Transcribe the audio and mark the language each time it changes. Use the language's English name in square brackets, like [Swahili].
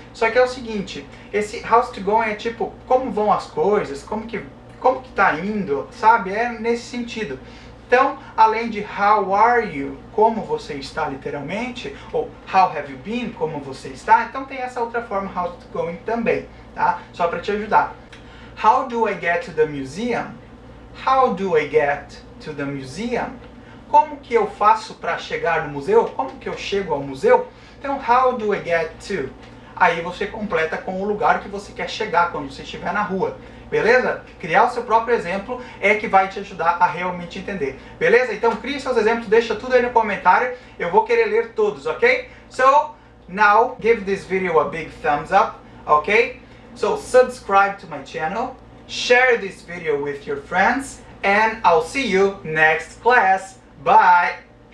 [Portuguese] Só que é o seguinte, esse [English] how's it going [Portuguese] é tipo, como vão as coisas, como que tá indo, sabe? É nesse sentido. Então, além de [English] how are you, [Portuguese] como você está literalmente, ou [English] how have you been, [Portuguese] como você está, então tem essa outra forma, [English] how's it going [Portuguese] também, tá? Só para te ajudar. [English] How do I get to the museum? How do I get to the museum? [Portuguese] Como que eu faço para chegar no museu? Como que eu chego ao museu? Então, [English] how do I get to? [Portuguese] Aí você completa com o lugar que você quer chegar quando você estiver na rua. Beleza? Criar o seu próprio exemplo é que vai te ajudar a realmente entender. Beleza? Então crie seus exemplos, deixa tudo aí no comentário. Eu vou querer ler todos, ok? [English] So, now give this video a big thumbs up, ok? So, subscribe to my channel, share this video with your friends, and I'll see you next class. Bye!